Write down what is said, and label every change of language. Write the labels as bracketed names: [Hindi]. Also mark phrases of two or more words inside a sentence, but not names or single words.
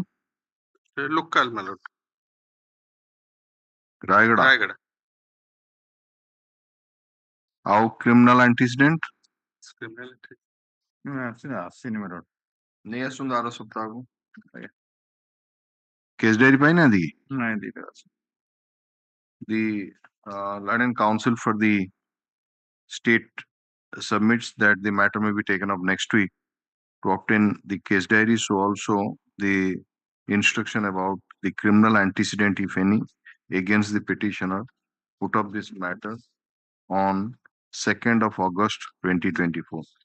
[English] Local, my lord. Rayagada Rayagada. how criminal antecedent Criminality. [Odia] ଆସିନି ମୋର ନେଇ ଆସନ୍ତୁ ଆର ସପ୍ତାହକୁ [English] case diary [Odia] ପାଇନାହାନ୍ତି କି ନାଇଁ ଦିଟା ଅଛି। [English] the Learned Counsel for the state submits that the matter may be taken up next week to obtain the case diary, so also the instruction about the criminal antecedent, if any, against the petitioner, put up this matter on 2nd of August 2024.